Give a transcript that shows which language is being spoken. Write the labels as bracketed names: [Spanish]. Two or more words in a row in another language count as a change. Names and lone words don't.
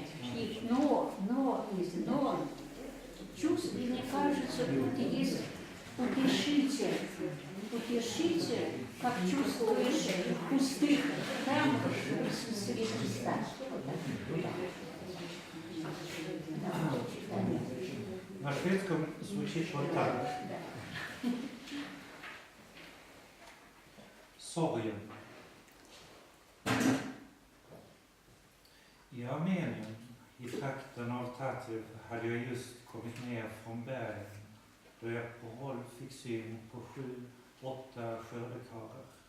[Russian] Но, чувство, мне кажется, тут есть утешитель, как чувствуешь в пустых храмах присутствие Христа. На шведском звучит вот так. [Swedish] Sorgen. I Armenien, i trakten av Tatrev, hade jag just kommit ner från bergen då jag på håll fick syn på 7-8 skördekarlar.